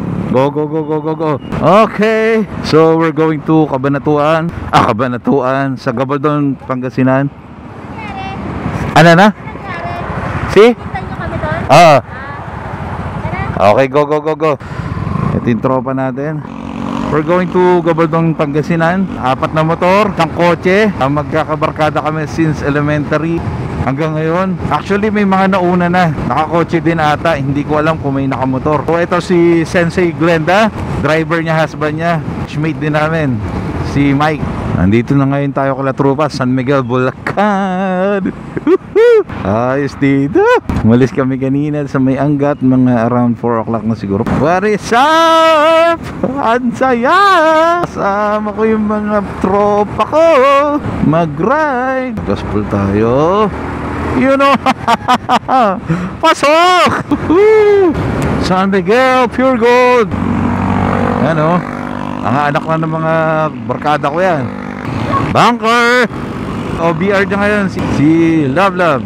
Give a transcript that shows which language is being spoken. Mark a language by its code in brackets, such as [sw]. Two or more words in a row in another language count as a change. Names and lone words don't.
[en] Go, go, go, go, go, go. Okay, so we're going to Cabanatuan. [tl] Cabanatuan sa Gabaldon, Pangasinan. Ano na? [en] See? Okay, go, go, go, go. [tl] Ito yung tropa natin. [en] We're going to Gabaldon, Pangasinan. [tl] 4 na motor, isang kotse. Magkakabarkada kami since elementary hanggang ngayon. Actually may mga nauna na, nakakotse din ata. Hindi ko alam kung may nakamotor. So ito si Sensei Glenda, driver niya, husband niya, mate din namin, si Mike. Nandito na ngayon tayo kala trupa, San Miguel, Bulacan. Ayos dito. Umalis kami kanina sa may Angat, mga [en] around 4 o'clock [tl] na siguro. [en] What is up? [tl] Ang saya! Kasama ko yung mga tropa ko, mag-ride. Gospel tayo. [en] You know. [tl] Pasok! San Miguel, pure gold. Ano? Ang anak na ng mga barkada ko yan. Bunker! OBR niya ngayon, si Love Love.